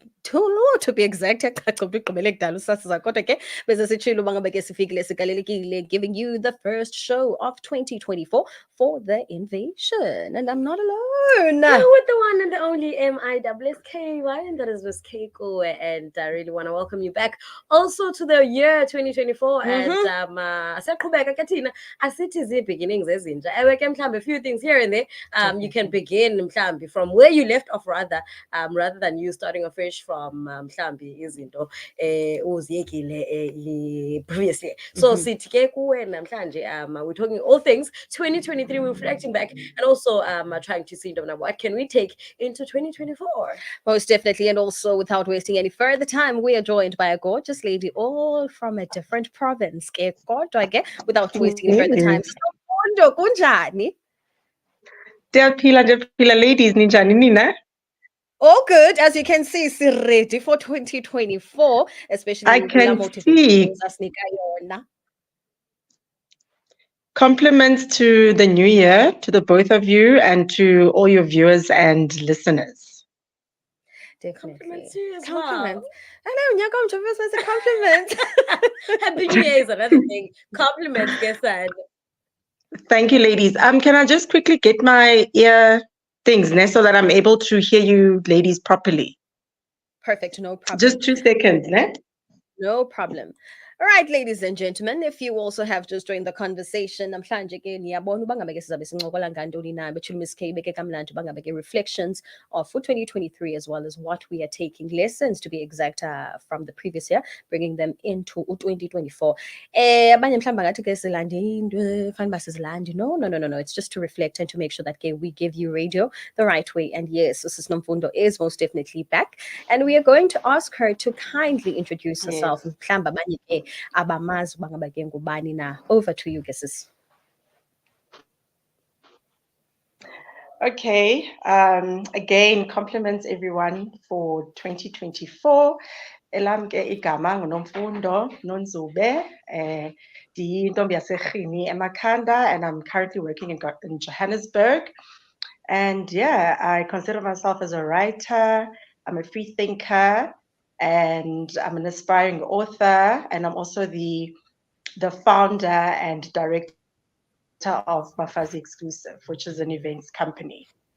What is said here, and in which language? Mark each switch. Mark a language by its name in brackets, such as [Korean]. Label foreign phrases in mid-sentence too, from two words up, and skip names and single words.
[English] To be exact, giving you the first show of 2024 for the invasion. And I'm not alone. With the one and the only MIWSKY, and that is Miss Keiko, and I really want to welcome you back also to the year 2024. [Xhosa] And asiyaqhubeka ke thina asithi zibeginnings ezintsha. Ewe ke mhlambe [English] a few things here and there. You can begin mhlambe from where you left off, rather than you starting afresh from [Xhosa] mhlambe izinto uziyekile [English] previously. So [Xhosa] sithi ke kuwe namhlanje [English] we're talking all things 2023, we're reflecting back, and also trying to see what can we take into 2024. Most definitely. And also, without wasting any further time, we are joined by a gorgeous lady, all from a different province. Without wasting any further time, [Xhosa] NOMFUNDO, kunjani? Ndiyaphila ladies, ninjani nina? [English] All good. As you can see, ready for 2024, especially I can see. Compliments to the new year, to the both of you, and to all your viewers and listeners. Definitely. Compliments to you as Compliments. well. I know, you're going to as a compliment. Happy New Year is another thing. Compliments, guess that. Thank you, ladies. Can I just quickly get my ear things, so that I'm able to hear you ladies properly? Perfect, no problem. Just 2 seconds, ne? No problem. All right, ladies and gentlemen, if you also have just joined the conversation, [Xhosa] namhlanje ke niyabona uba ngabe ke sizabe sincokola ngantoni na betshula Miss K beke kamnandi uba ngabe ke [English] reflections of for 2023, as well as what we are taking lessons, to be exact, from the previous year, bringing them into 2024. [Xhosa] Abanye mhlawumbe ngathi ke silande into fanele uba sizilande. [English] No, it's just to reflect and to make sure that we give you radio the right way. And yes, Sis NOMFUNDO is most definitely back, and we are going to ask her to kindly introduce herself. [Xhosa] Mhlawumbe abanye ke abamazi uba ngaba ke ngubani na. [English] Over to you, sis. Okay. Again, compliments everyone for 2024. [Xhosa] Elam ke igama nguNomfundo NONDZUBE. Ndiyintombi yaseRhini eMakhanda, [English] and I'm currently working in Johannesburg. And yeah, I consider myself as a writer. I'm a free thinker, and I'm an aspiring author, and I'm also the founder and director of Mafazi Exclusive, which is an events company.